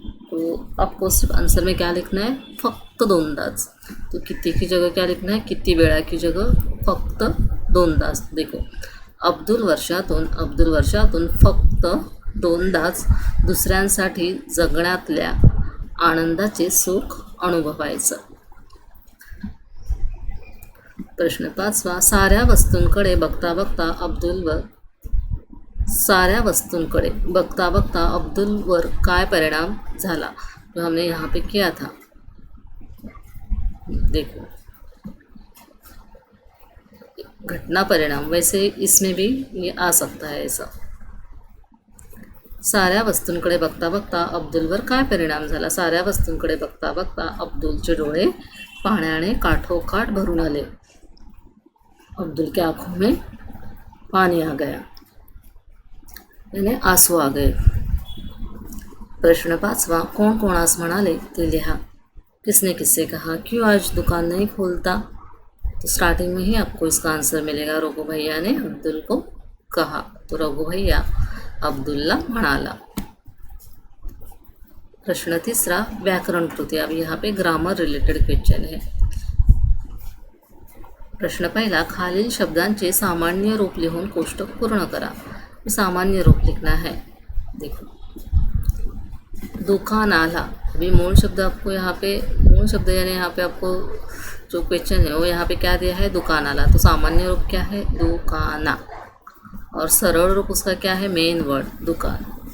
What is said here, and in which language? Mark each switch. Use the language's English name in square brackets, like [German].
[Hindi] तो आपको सिर्फ आंसर में क्या लिखना है, [Marathi] फक्त 2दाच. [Hindi] तो किती की जगह क्या लिखना है, किती वेळा की जगह [Marathi] फक्त 2दाच. [Hindi] देखो, [Marathi] अब्दुल वर्षातून फक्त 2दाच दुसऱ्यांसाठी जगण्यातल्या आनंदाचे सुख अनुभवायचं. प्रश्न 5वा, साऱ्या वस्तूंकडे बघता बघता अब्दुलवर काय परिणाम झाला. [Hindi] जो हमने यहाँ पे किया था, देखो घटना परिणाम, वैसे इसमें भी ये आ सकता है ऐसा. [Marathi] साऱ्या वस्तूंकडे बघता बघता अब्दुलवर काय परिणाम झाला. साऱ्या वस्तूंकडे बघता बघता अब्दुलचे डोळे पाण्याने काठोकाठ भरून आले. [Hindi] अब्दुल के आँखों में पानी आ गया, यानी आंसू आ गए. [Marathi] प्रश्न 5वा, कोण कोणास म्हणाले ते लिहा. [Hindi] किसने किससे कहा. क्यों आज दुकान नहीं खोलता. तो स्टार्टिंग में ही आपको इसका आंसर मिलेगा. रघु भैया ने अब्दुल को कहा. [Marathi] तो रघु भैया अब्दुलला म्हणाला. प्रश्न 3रा, व्याकरण कृती. [Hindi] अब यहाँ पे ग्रामर रिलेटेड क्वेश्चन है. [Marathi] प्रश्न पहिला, खालील शब्दांचे सामान्य रूप लिहून कोष्टक पूर्ण करा। [Hindi] सामान्य रूप लिखना है। देखो, दुकानाला, अभी मूल शब्द आपको यहाँ पे, मूल शब्द यानी यहाँ पे आपको जो क्वेश्चन है वो यहाँ पे क्या दिया है, दुकानाला, तो सामान्य रूप क्या है, दुकाना, और सरल रूप उसका क्या है, मेन वर्ड दुकान।